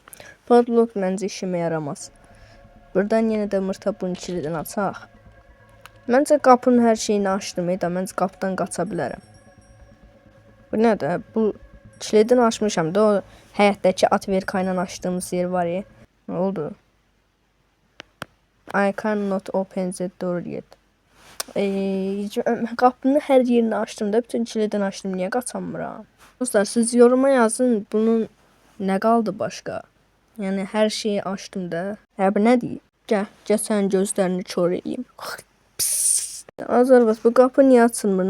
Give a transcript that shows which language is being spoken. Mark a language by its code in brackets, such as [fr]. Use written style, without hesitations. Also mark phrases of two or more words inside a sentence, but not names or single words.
[az] Padlock məncə işimə yaramaz. Buradan yenə də mırta bunun kilidini açaq. Məncə qapının hər şeyini açdım. Məncə qapıdan qaça bilərəm. Bu nədir? Bu kilidini açmışam da, o həyətdəki atverka ilə açdığımız yer var ya. Nə oldu? [en] I cannot open the door yet. [az] Qapının hər yerini açdım da, bütün kilidini açdım. Niyə qaçamıram? Dostlar, siz yoruma yazın, bunun nə qaldı başqa? Yəni hər şeyi açdım da. Bu nə deyir? Gəl sənin gözlərini kör eləyim. Azarbaş, bu qapı niyə açılmır?